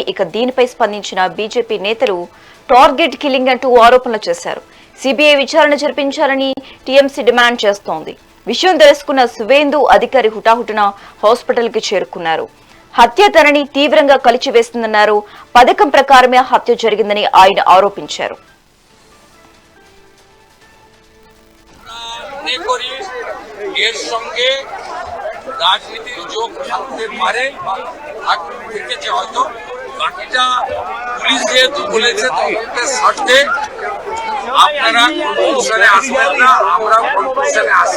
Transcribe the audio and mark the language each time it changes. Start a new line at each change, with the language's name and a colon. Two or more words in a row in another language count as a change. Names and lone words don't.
Telugu: ఇక దీనిపై స్పందించిన బీజేపీ నేతలు
English: target killing
Telugu: అంటూ ఆరోపణలు చేశారు. సిబిఐ విచారణ జరిపించాలని టీఎంసీ డిమాండ్ చేస్తోంది. విషయం తెలుసుకున్న సువేందు అధికారి హుటాహుటిన హాస్పిటల్ కి చేరుకున్నారు. హత్య తనని తీవ్రంగా కలిచివేస్తుందన్నారు. పథకం ప్రకారమే హత్య జరిగిందని ఆయన ఆరోపించారు.
Bangla: রাজনীতির যোগ থাকতে পারে, থেকেছে হয়তো, বাকিটা পুলিশ যেহেতু বলেছে তদন্তের স্বার্থে আপনারা কনক্লুশনে আসবেন না, আমরা কনক্লুশনে আসি।